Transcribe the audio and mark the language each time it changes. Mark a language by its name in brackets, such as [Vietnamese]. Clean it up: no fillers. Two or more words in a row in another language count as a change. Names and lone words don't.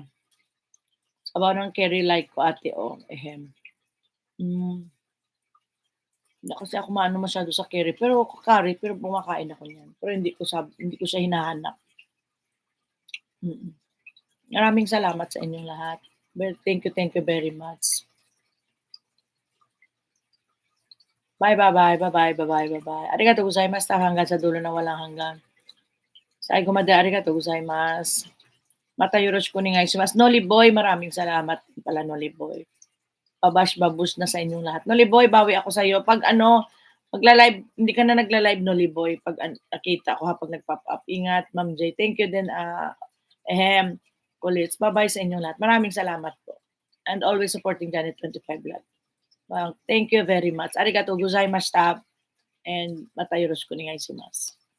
[Filipino] Sabaw ng curry like ko, Ate O, Ehem. Hmm, hindi kasi ako maano masyado sa curry pero kumakain ako niyan. Pero hindi ko siya hinahanap. Mm. Maraming salamat sa inyong lahat. [English] Thank you very much. Bye-bye. [Japanese] ありがとうございます, [Filipino] hanggang sa dulo ng walang hanggan. [Japanese] 最後までありがとうございます。またよろしくお願いします. [Filipino] Noli Boy, maraming salamat pala, Noli Boy. Babash-babush na sa inyong lahat. Noli Boy, bawi ako sa'yo. 'Pag ano, magla-live, hindi ka na nagla-live, Noli Boy, 'pag nakita ko, ha, 'pag nag-pop up. Ingat, Ma'am J. [English] Thank you [Filipino] din, Ehem, Kulits. Bye-bye sa inyong lahat. Maraming salamat po. [English] And always supporting Janet 25 Vlog. Well, thank you very much. [Japanese] ありがとうございました and またよろしくお願いします.